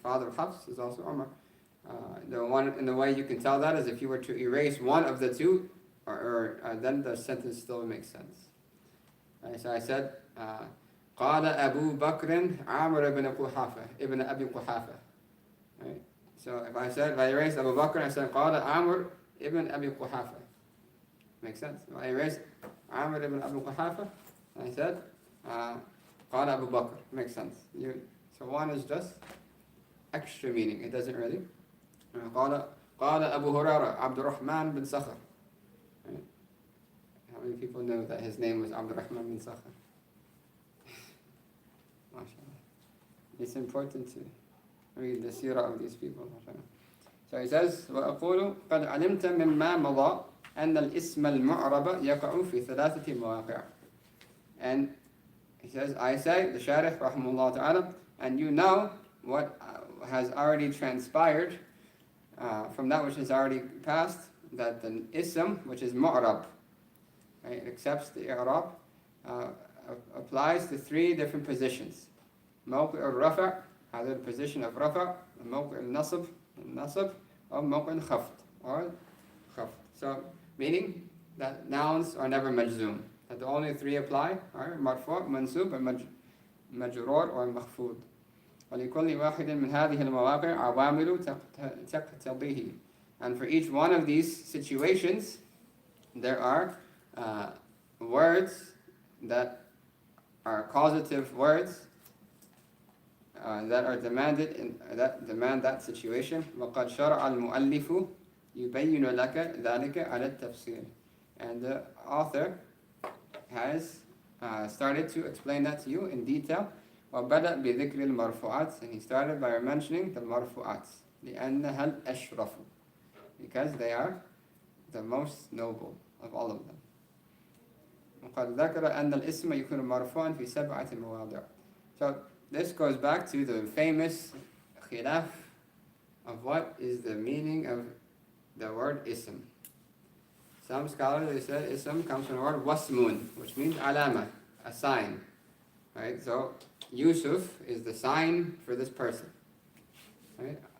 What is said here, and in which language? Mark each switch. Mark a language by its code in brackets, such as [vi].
[en] father of Hafs is also Umar. The way you can tell that is if you were to erase one of the two, then the sentence still makes sense. Right, so I said, [ar] قال أبو بكر عامر بن قحافة ابن أبي قحافة. [en] Right? So if I erase Abu Bakr, I said [ar] قال عامر [en] ibn Abi Quhafa. Makes sense. If I erase Amr ibn Abi Quhafa, I said قال Abu Bakr. Makes sense. So one is just extra meaning. It doesn't really. [ar] قال Abu Hurairah عبد الرحمن bin Sakhar. [en] Right? How many people know that his name was Abd al-Rahman bin Sakhar? MashaAllah. It's important to read the seerah of these people. MashaAllah. [ar] So he says, وأقول قد علمت مما مضى أن الاسم المعرب يقع في ثلاثة مواقع. [en] And he says, I say, the Sharh, rahimahullah ta'ala, and you know what has already transpired from that which has already passed, that the ism, which is mu'rab, right, it accepts the i'rab, applies to three different positions. [ar] موقع الرفع, [en] either the position of rafa, [ar] موقع النصب, [en] nasab, or [ar] موقع الخفض, [en] or khafd. So, meaning that nouns are never majzoom. That the only three apply are marfu', mansub, and majrur or makhfud. [ar] ولكل واحد من هذه المواقع عوامل تقتضيه. [en] And for each one of these situations, there are words that are causative words that are demanded that demand that situation. [ar] وقد شرع المؤلف يبين لك ذلك على التفصيل. [en] And the author has started to explain that to you in detail. [ar] وبدأ بذكر المرفوعات, [en] and he started by mentioning the marfu'at [ar] لأنها الأشرف, [en] because they are the most noble of all of them. [ar] وقد ذكر أن الاسم يكون مرفوعا في 7 مواضع. [en] So this goes back to the famous khilaf of what is the meaning of the word ism. Some scholars, they said ism comes from the word wasmun, which means alama, a sign. Right? So Yusuf is the sign for this person. Right?